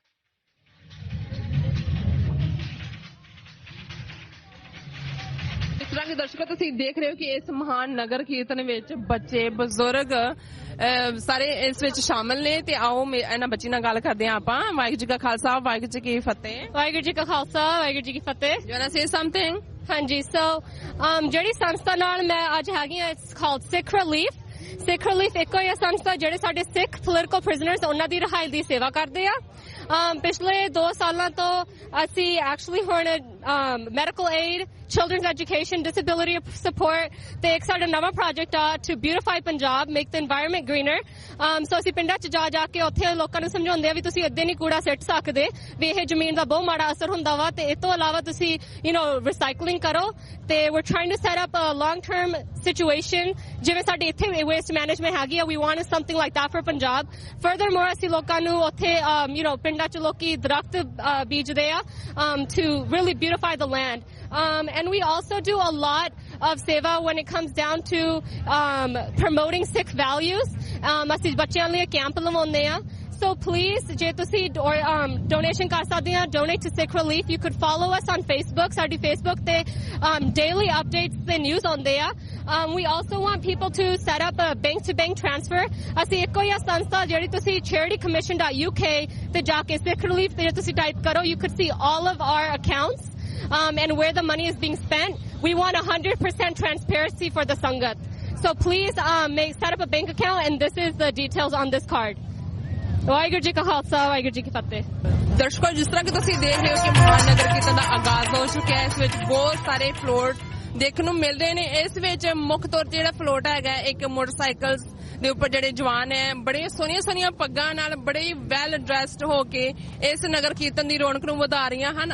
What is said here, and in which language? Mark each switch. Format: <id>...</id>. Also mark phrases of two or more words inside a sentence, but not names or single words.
<pa>ਇਸ ਤਰ੍ਹਾਂ ਕਿ ਦਰਸ਼ਕੋ ਤੁਸੀਂ ਦੇਖ ਰਹੇ ਹੋ ਕਿ ਇਸ ਮਹਾਨ ਨਗਰ ਕੀਰਤਨ ਵਿੱਚ ਬੱਚੇ, ਬਜ਼ੁਰਗ ਸਾਰੇ ਇਸ ਵਿੱਚ ਸ਼ਾਮਲ ਨੇ। ਤੇ ਆਓ ਇਹਨਾਂ ਬੱਚੀ ਨਾਲ ਗੱਲ ਕਰਦੇ ਹਾਂ ਆਪਾਂ। ਵਾਹਿਗੁਰੂ ਜੀ ਕਾ ਖਾਲਸਾ, ਵਾਹਿਗੁਰੂ ਜੀ ਕੀ ਫਤਿਹ। ਵਾਹਿਗੁਰੂ ਜੀ ਕਾ ਖਾਲਸਾ, ਵਾਹਿਗੁਰੂ ਜੀ ਕੀ ਫਤਿਹ।</pa> <en>You wanna say something?</en> <pa>ਹਾਂਜੀ, ਜਿਹੜੀ ਸੰਸਥਾ ਨਾਲ ਮੈਂ ਅੱਜ ਹੈਗੀ ਆ,</pa> <en>It's called Sikh Relief.</en> <pa>ਸਿੱਖ ਰਿਲੀਫ ਇੱਕੋ ਹੀ ਸੰਸਥਾ ਜਿਹੜੇ ਸਾਡੇ</pa> <en>Sikh political prisoners</en> <pa>ਉਹਨਾਂ ਦੀ ਰਿਹਾਈ ਦੀ ਸੇਵਾ ਕਰਦੇ ਆ। ਪਿਛਲੇ 2 ਸਾਲਾਂ ਤੋਂ ਅਸੀਂ ਐਕਚੁਅਲੀ ਹੁਣ</pa> <en>medical aid, children's education, disability support.</en> <pa>ਤੇ ਇੱਕ ਸਾਡਾ ਨਵਾਂ project ਆ</pa> <en>to beautify Punjab, make the environment greener.</en> <pa>So ਅਸੀਂ ਪਿੰਡਾਂ 'ਚ ਜਾ ਕੇ ਉੱਥੇ ਲੋਕਾਂ ਨੂੰ ਸਮਝਾਉਂਦੇ ਆ ਵੀ ਤੁਸੀਂ ਇੱਦਾਂ ਨਹੀਂ ਕੂੜਾ ਸਿੱਟ ਸਕਦੇ, ਵੀ ਇਹ ਜ਼ਮੀਨ ਦਾ ਬਹੁਤ ਮਾੜਾ ਅਸਰ ਹੁੰਦਾ ਵਾ, ਤੇ ਇਸ ਤੋਂ ਇਲਾਵਾ ਤੁਸੀਂ recycling ਕਰੋ.</pa> <en>ਤੇ we're trying to set up a long-term situation</en> <pa>ਜਿਵੇਂ ਸਾਡੇ ਇੱਥੇ</pa> <en>waste management</en> <pa>ਹੈਗੀ ਆ.</pa> <en>We want something like that for Punjab. Furthermore,</en> <pa>ਅਸੀਂ ਲੋਕਾਂ ਨੂੰ ਉੱਥੇ ਪਿੰਡਾਂ 'ਚ ਲੋਕੀ ਦਰਖਤ ਬੀਜਦੇ ਆ</pa> <en>to really beautify the land. And we also do a lot of seva when it comes down to promoting Sikh values.</en> <pa>ਅਸੀਂ ਬੱਚਿਆਂ ਲਈ ਕੈਂਪ ਲਵਾਉਂਦੇ ਆ.</pa> <en>So please,</en> <pa>ਜੇ ਤੁਸੀਂ donation ਕਰ ਸਕਦੇ ਆ,</pa> <en>donate to Sikh Relief. You could follow us on Facebook.</en> <pa>ਸਾਡੀ Facebook ਤੇ</pa> <en>daily updates</en> <pa>ਤੇ news ਆਉਂਦੇ ਆ.</pa> <en>We also want people to set up a bank-to-bank transfer.</en> <pa>ਅਸੀਂ ਇੱਕੋ ਹੀ ਸੰਸਥਾ ਜਿਹੜੀ ਤੁਸੀਂ charitycommission.uk ਤੇ ਜਾ ਕੇ Sikh Relief ਤੇ ਜੇ ਤੁਸੀਂ type ਕਰੋ,</pa> <en>you could see all of our accounts and where the money is being spent. We want 100% transparency for the Sangat. So please set up a bank account, and this is the details on this card.</en> <pa>ਵਾਹਿਗੁਰੂ ਜੀ ਕਾ ਖਾਲਸਾ, ਵਾਹਿਗੁਰੂ ਜੀ ਕੀ ਫਤਿਹ. ਦਰਸ਼ਕੋ, ਜਿਸ ਤਰ੍ਹਾਂ ਕਿ ਤੁਸੀਂ ਦੇਖ ਰਹੇ ਹੋ ਕਿ ਮਹਾਨ ਨਗਰ ਕੀਰਤਨ ਦਾ ਆਗਾਜ਼ ਹੋ ਚੁੱਕਿਆ ਹੈ. ਇਸ ਵਿੱਚ ਬਹੁਤ ਸਾਰੇ ਫਲੋਟ ਦੇਖਣ ਨੂੰ ਮਿਲ ਰਹੇ ਨੇ. ਇਸ ਵਿੱਚ ਮੁੱਖ ਤੌਰ ਤੇ ਜਿਹੜਾ ਫਲੋਟ ਹੈਗਾ, ਇੱਕ ਮੋਟਰਸਾਈਕਲ ਦੇ ਉੱਪਰ ਜਿਹੜੇ ਜਵਾਨ ਹੈ ਬੜੇ ਸੋਹਣੀਆਂ ਪੱਗਾਂ ਨਾਲ ਬੜੇ</pa> <en>well dressed</en> <pa>ਹੋ ਕੇ ਇਸ ਨਗਰ ਕੀਰਤਨ ਦੀ ਰੌਣਕ ਨੂੰ ਵਧਾ ਰਹੀਆਂ ਹਨ.</pa>